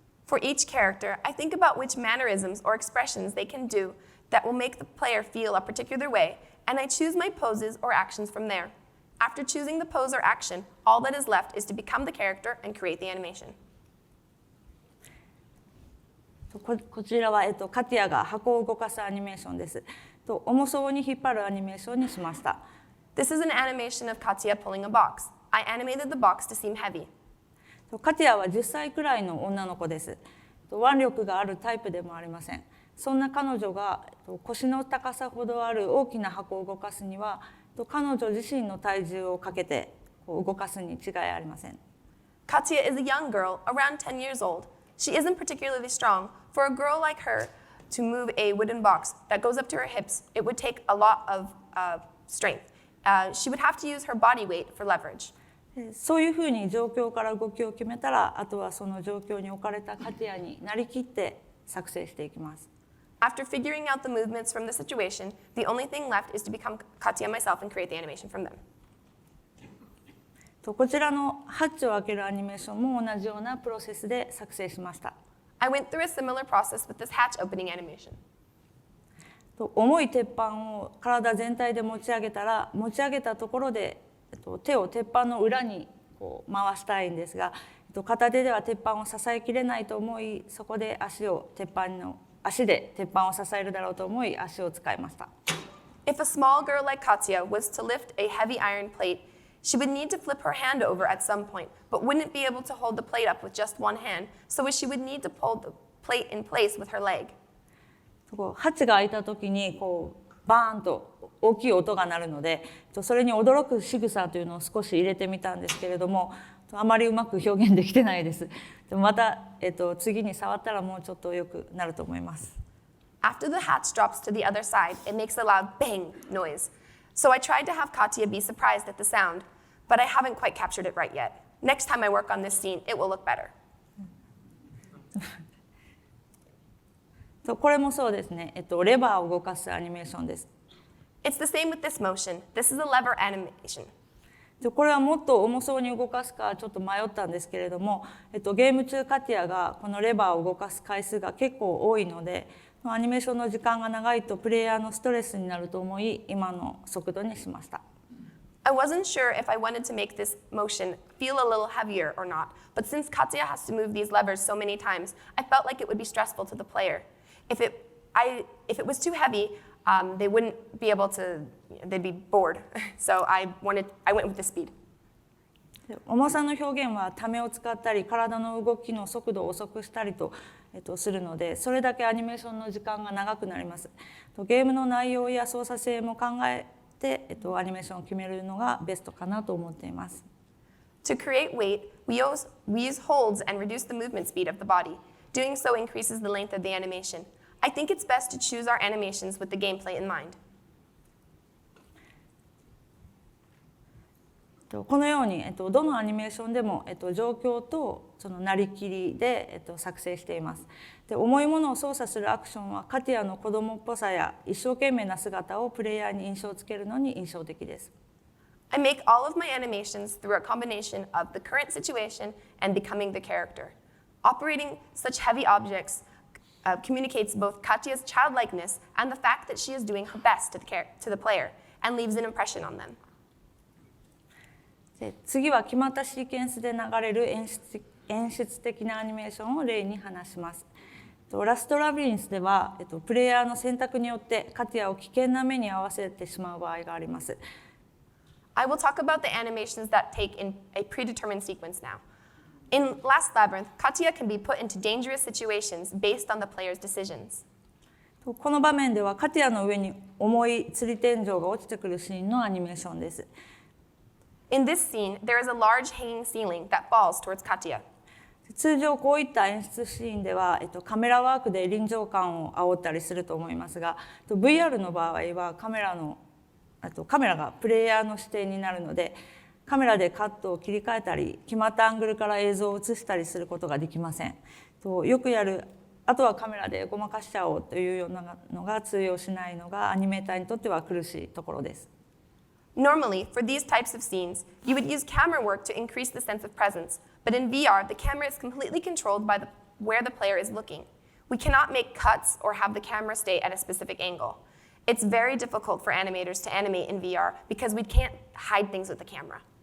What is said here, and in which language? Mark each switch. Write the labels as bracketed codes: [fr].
[en] For each character, I think about which mannerisms or expressions they can do that will make the player feel a particular way, and I choose my poses or actions from there. After choosing the pose or action, all that is left is to become the character and create the animation. [ja] こちらは、カティアが箱を動かすアニメーションです。重そうに引っ張るアニメーションにしました。 [en] This is an animation of Katya pulling a box. I animated the box to seem heavy. [ja] カティアは10歳くらいの女の子です。腕力があるタイプでもありません。そんな彼女が腰の高さほどある大きな箱を動かすには、彼女自身の体重をかけて動かすに違いありません。 [en] Katya is a young girl, around 10 years old. She isn't particularly strong. For a girl like her to move a wooden box that goes up to her hips, it would take a lot of strength. She would have to use her body weight for leverage. [ja] そういうふうに状況から動きを決めたら、あとはその状況に置かれたカティアになりきって作成していきます。 [en] After figuring out the movements from the situation, the only thing left is to become Katya myself and create the animation from them. [ja] こちらのハッチを開けるアニメーションも同じようなプロセスで作成しました。 [en] I went through a similar process with this hatch opening animation. [ja] 重い鉄板を体全体で持ち上げたら、持ち上げたところで手を鉄板の裏に回したいんですが、片手では鉄板を支えきれないと思い、そこで足で鉄板を支えるだろうと思い、足を使いました。 [en] If a small girl like Katya was to lift a heavy iron plate, she would need to flip her hand over at some point, but wouldn't be able to hold the plate up with just one hand, so she would need to pull the plate in place with her leg. [ja] ハッチが開いた時にバーンと大きい音が鳴るので、それに驚く仕草というのを少し入れてみたんですけれども、あまりうまく表現できてないです。でもまた、次に触ったらもうちょっと良くなると思います。 [en] After the hatch drops to the other side, it makes a loud bang noise. So I tried to have Katya be surprised at the sound, but I haven't quite captured it right yet. Next time I work on this scene, it will look better. [ja] これもそうですね。レバーを動かすアニメーションです。 [en] It's the same with this motion. This is a lever animation. [ja] これはもっと重そうに動かすかちょっと迷ったんですけれども、ゲーム中カティアがこのレバーを動かす回数が結構多いので、アニメーションの時間が長いとプレイヤーのストレスになると思い、今の速度にしました。 [en] I wasn't sure if I wanted to make this motion feel a little heavier or not, but since Katya has to move these levers so many times, I felt like it would be stressful to the player. If it was too heavy, they wouldn't be able to, they'd be bored. So I went with the speed. [ja] 重さの表現はためを使ったり体の動きの速度を遅くしたりと、するので、それだけアニメーションの時間が長くなります。ゲームの内容や操作性も考えて、アニメーションを決めるのがベストかなと思っています。 [en] To create weight, we use holds and reduce the movement speed of the body. Doing so increases the length of the animation. I think it's best to choose our animations with the gameplay in mind. [ja] このように、どのアニメーションでも、状況とそのなりきりで、作成しています。で、重いものを操作するアクションはカティアの子供っぽさや一生懸命な姿をプレイヤーに印象をつけるのに印象的です。 [en] I make all of my animations through a combination of the current situation and becoming the character. Operating such heavy objects communicates both Katya's childlikeness and the fact that she is doing her best to the player and leaves an impression on them. [ja] で、次は決まったシーケンスで流れる演出的なアニメーションを例に話します。ラストラビリンスでは、プレイヤーの選択によってカティアを危険な目に遭わせてしまう場合があります。 [en] I will talk about the animations that take in a predetermined sequence now. In Last Labyrinth, Katya can be put into dangerous situations based on the player's decisions. [ja] この場面ではカティアの上に重い吊り天井が落ちてくるシーンのアニメーションです。 [en] In this scene, there is a large hanging ceiling that falls towards Katya. [ja] 通常こういった演出シーンでは、カメラワークで臨場感を煽ったりすると思いますが、VR の場合はカメラがプレイヤーの視点になるので、カメラでカットを切り替えたり、決まったアングルから映像を映したりすることができません。よくやる、あとはカメラでごまかしちゃおうというようなのが通用しないのがアニメーターにとっては苦しいところです。 [en] Normally, for these types of scenes, you would use camera work to increase the sense of presence, but in VR, the camera is completely controlled by where the player is looking. We cannot make cuts or have the camera stay at a specific angle. It's very difficult for animators to animate in VR because we can't hide things with the camera.